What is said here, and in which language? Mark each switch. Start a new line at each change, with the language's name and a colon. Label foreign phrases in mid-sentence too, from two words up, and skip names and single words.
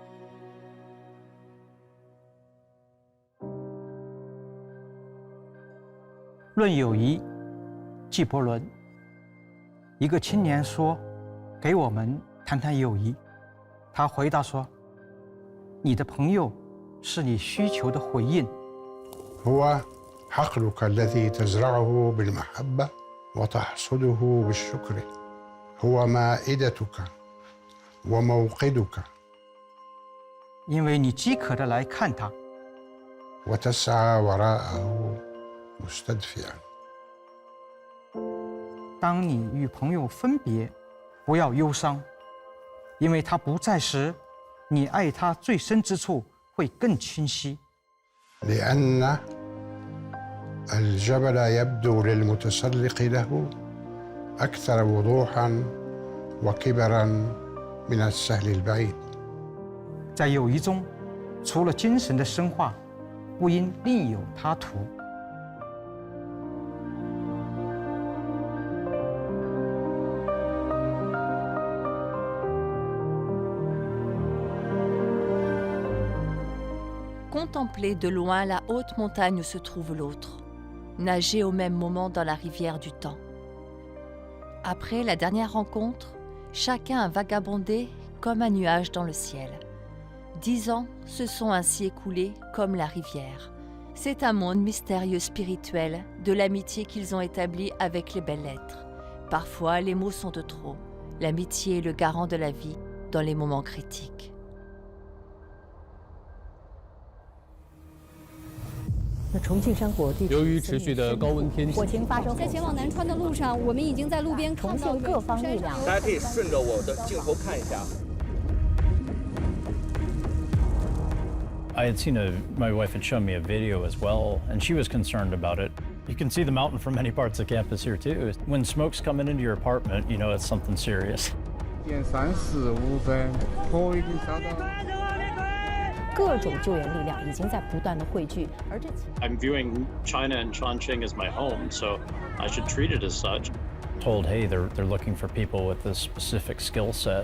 Chinese: 论友谊，纪伯伦。一个青年说：“给我们谈谈友谊。” 他回答说：“你的朋友是你需求的回应。”
Arabic: هو حقلك الذي تزرعه بالمحبة وتحصده بالشكر. هو مائدتك وموقدك.
Chinese: 因为你饥渴的来看他，
Arabic: وتسعى وراءه مستدفئا.
Chinese: 当你与朋友分别，不要忧伤，因为他不在时，你爱他最深之处会更清晰。
Arabic: لأن الجبل يبدو للمتسلق له أكثر وضوحا وكبرا من السهل البعيد.
Chinese: 在友谊中，除了精神的深化，不应另有他途。
French: Contempler de loin la haute montagne où se trouve l'autre, nager au même moment dans la rivière du temps. Après la dernière rencontre, chacun a vagabondé comme un nuage dans le ciel. 10 ans se sont ainsi écoulés comme la rivière. C'est un monde mystérieux spirituel de l'amitié qu'ils ont établie avec les belles lettres. Parfois, les mots sont de trop. L'amitié est le garant de la vie dans les moments critiques.
Chinese: 那重庆山火地由于持续的高温天气，火情发生，在前往南川的路上，我们已经在路边看到重庆各方力量。大家可以顺着我的镜头看一下。
English: I had seen my wife had shown me a video as well, and she was concerned about it. You can see the mountain from many parts of campus here too. When smoke's coming into your apartment, you know it's something serious.
Chinese: 点3:45分，火已经烧到。各种救援力量已经在不断的汇聚，而这
English: I'm viewing China and Chongqing as my home, so I should treat it as such. Told, hey, they're looking for people with this specific skill set.